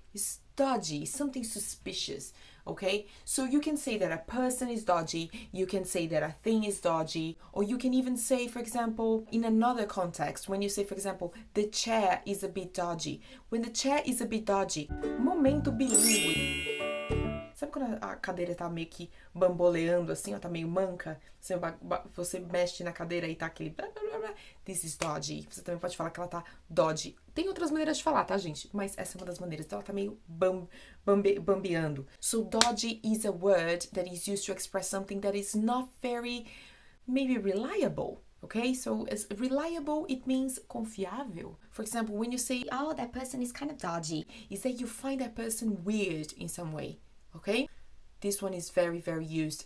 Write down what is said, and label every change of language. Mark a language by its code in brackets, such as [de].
[en] It's dodgy, something suspicious. Okay, so you can say that a person is dodgy, you can say that a thing is dodgy, or you can even say, for example, in another context, when you say, for example, the chair is a bit dodgy. When the chair is a bit dodgy, [pt] momento bilíngue. Sabe quando a cadeira tá meio que bamboleando assim, ó, tá meio manca? Você mexe na cadeira e tá aquele blá, blá, blá, blá. [en] This is dodgy. [pt] Você também pode falar que ela tá dodgy. Tem outras maneiras de falar, tá, gente? Mas essa é uma das maneiras. Então ela tá meio bambeando. [en] So dodgy is a word that is used to express something that is not very, maybe reliable. Okay, so as reliable, it means confiável. For example, when you say, Oh, that person is kind of dodgy. is that you find that person weird in some way. Okay, this one is very, very used.